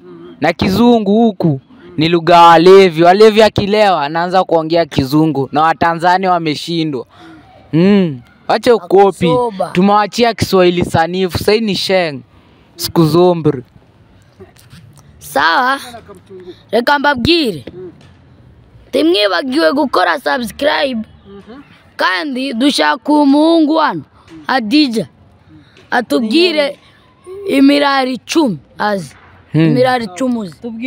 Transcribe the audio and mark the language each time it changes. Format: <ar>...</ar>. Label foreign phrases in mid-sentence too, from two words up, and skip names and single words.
<sw>Na Kizungu huku ni lugha walevi. Walevi akilewa anaanza kuongea Kizungu na Watanzania wameshindwa. Wacha ukopi. Tumewachia Kiswahili sanifu. Sasa ni Sheng. Skuzombre. Sawa.</sw> <rw>Reka mbabwire. Timwibagiwe gukora subscribe. Kandi dushaka umuhungu wano Adija atubwire imirari 10 azi. Imirari 10.</rw>